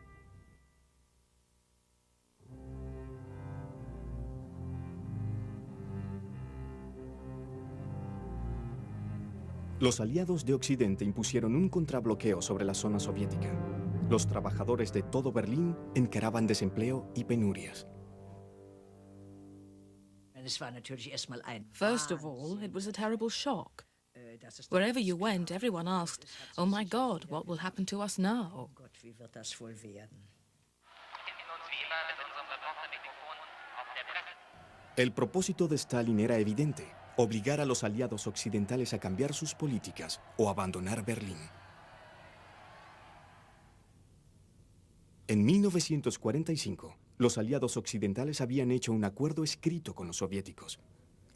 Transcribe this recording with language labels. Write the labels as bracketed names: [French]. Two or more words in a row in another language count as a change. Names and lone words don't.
[Spanish] Los aliados de Occidente impusieron un contrabloqueo sobre la zona soviética. Los trabajadores de todo Berlín encaraban desempleo y penurias. [English] First of all, it was a terrible shock. Wherever you went, everyone asked, "Oh my God, what will happen to us now?" [German] Wie wird das wohl werden? [Spanish] El propósito de Stalin era evidente: obligar a los aliados occidentales a cambiar sus políticas o abandonar Berlín. En 1945, los aliados occidentales habían hecho un acuerdo escrito con los soviéticos.